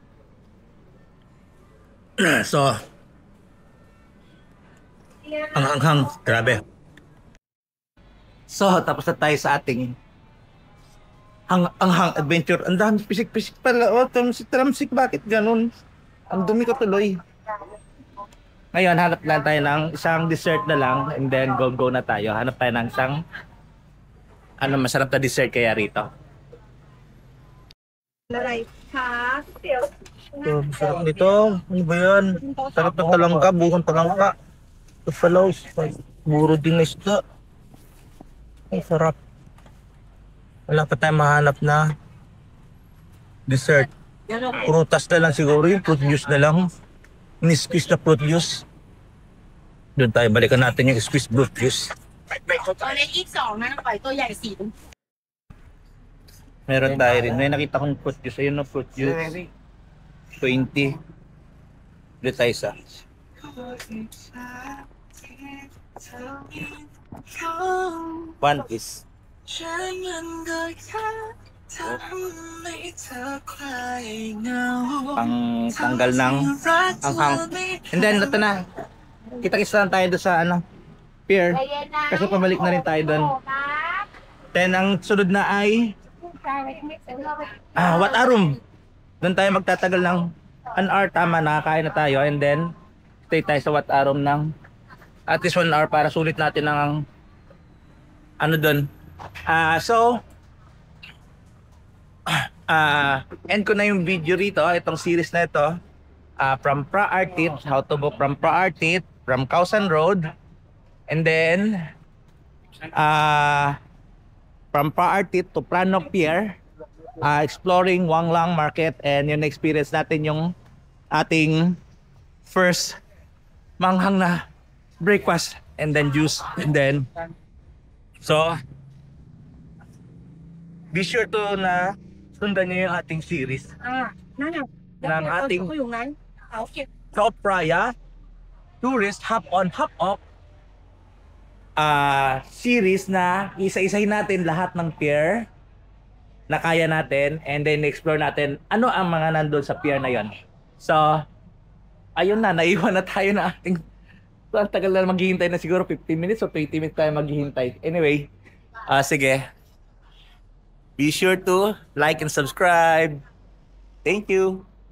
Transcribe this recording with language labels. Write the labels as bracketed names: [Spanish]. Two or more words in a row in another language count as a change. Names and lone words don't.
[Filipino] So, ang hanghang. Grabe. So, tapos na tayo sa ating Ang hang adventure. Ang dami pisik-pisik pala. Oh, tramsik, bakit ganun? Ang dumi ko tuloy. Ngayon, hanap lang tayo ng isang dessert na lang and then go na tayo. Hanap tayo ng isang masarap na dessert kaya rito. [Thai] อะไรคะเดี๋ยว [Filipino] Sarap nito. Ano ba yan? Sarap ng talangka, buhang talangka. Buffalo, buro din na isda. Ay, sarap. Wala pa tayong mahanap na dessert. Prutas na lang siguro yung [English] fruit juice [Filipino] na lang. Ni-squeeze na [English] fruit juice. [Filipino] Doon tayo, balikan natin yung [English] squeeze fruit juice. [Thai] ตัวเล็กอีกสองนะปล่อยตัวใหญ่สี่ [Filipino] Meron tayo rin. May nakita kong [English] fruit juice. [Filipino] Ayun na [English] fruit juice. [Filipino] 20. Doon tayo sa. [English] One is. [Filipino] Pang tanggal ng anghang. And then, ito na. Kita-kisa lang tayo doon sa pier. Kasi pabalik na rin tayo doon. Then, ang sunod na ay Watarum. Doon tayo magtatagal ng [English] an hour. [Filipino] Tama, nakakain na tayo. And then, stay tayo sa Watarum ng [English] at least 1 hour [Filipino] para sulit natin ang doon. End ko na yung video rito. Itong series na ito. [English] From Praartit, how to book from Praartit, from Kausan Road. And then, from Praartit to Prano Pier, exploring Wanglang Market, [Filipino] and yun experience natin yung ating first manghang na breakfast [English] and then juice and then be sure to [Filipino] na sundan niyo yung ating series [Thai] นั่นน่ะ [Filipino] ng ating [Thai] เขาอยู่นั้นเขาเก็บ [Filipino] South Praia Tourist Hop on Hop Off series na isa-isahin natin lahat ng pier na kaya natin and then explore natin ano ang mga nandun sa pier na yon. So, ayun na, naiwan na tayo na ating ang tagal na maghihintay na siguro 15 minutes o 20 minutes tayo maghihintay. Anyway, sige. [English] Be sure to like and subscribe. Thank you.